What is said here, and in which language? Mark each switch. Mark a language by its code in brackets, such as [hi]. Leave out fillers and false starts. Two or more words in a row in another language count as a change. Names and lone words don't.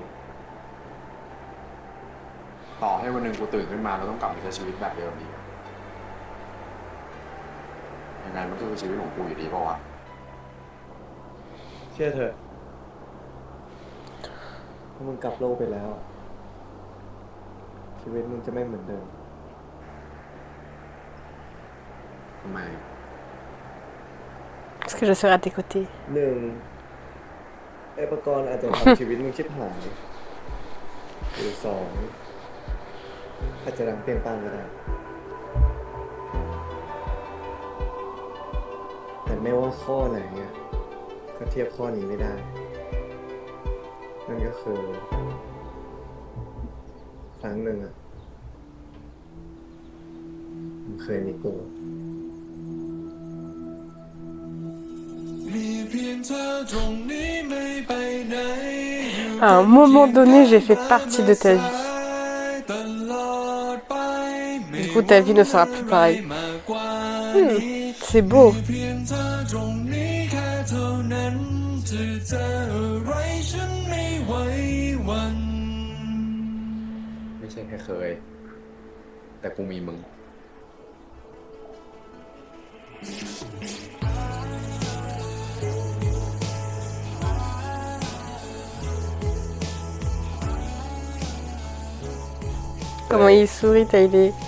[th] ต่อให้วันหนึ่งกูตื่นขึ้นมาแล้วต้องกลับมาใช้ชีวิตแบบเดิมอีกยังไงมันก็คือชีวิตของกูอยู่ดีเปล่าวะ เชื่อเถอะถ้ามึงกลับโลกไปแล้ว ชีวิตมึงจะไม่เหมือนเดิม ทำไม [fr] Parce que je serai à tes côtés. [th] หนึ่งไอ้ประกรณ์อาจจะทำชีวิตมึงชิบหายหรือสองอาจจะดังเปรี้ยงปังก็ได้ แต่ไม่ว่าข้อไหนเนี่ยก็เทียบข้อนี้ไม่ได้ นั่นก็คือ ครั้งหนึ่งอะมึงเคยมีกู [fr] À un moment donné, j'ai fait partie de ta vie. Du coup, ta vie ne sera plus pareille. C'est beau. [th] ไม่ใช่แค่เคย แต่กูมีมึง [fr] Comment il sourit, Taïlé.